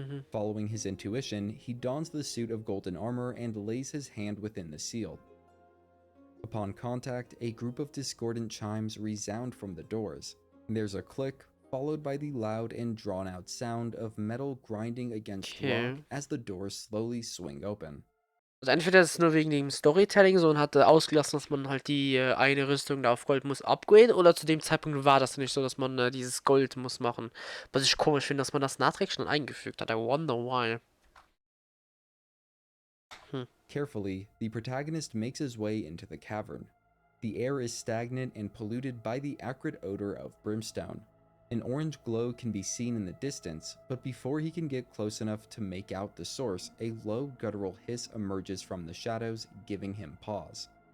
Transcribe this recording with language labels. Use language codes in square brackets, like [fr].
[en] Following his intuition, he dons the suit of golden armor and lays his hand within the seal. Upon contact, a group of discordant chimes resound from the doors. There's a click, followed by the loud and drawn-out sound of metal grinding against rock as the doors slowly swing open. [de] Also entweder ist es nur wegen dem Storytelling so und hat ausgelassen, dass man halt die eine Rüstung da auf Gold muss upgraden, oder zu dem Zeitpunkt war das nicht so, dass man dieses Gold muss machen. Was ich komisch finde, dass man das nachträglich schon eingefügt hat. [en] I wonder why. Carefully, the protagonist makes his way into the cavern. The air is stagnant and polluted by the acrid odor of brimstone. An orange glow can be seen in the distance, but before he can get close enough to make out the source, a low guttural hiss emerges from the shadows, giving him pause.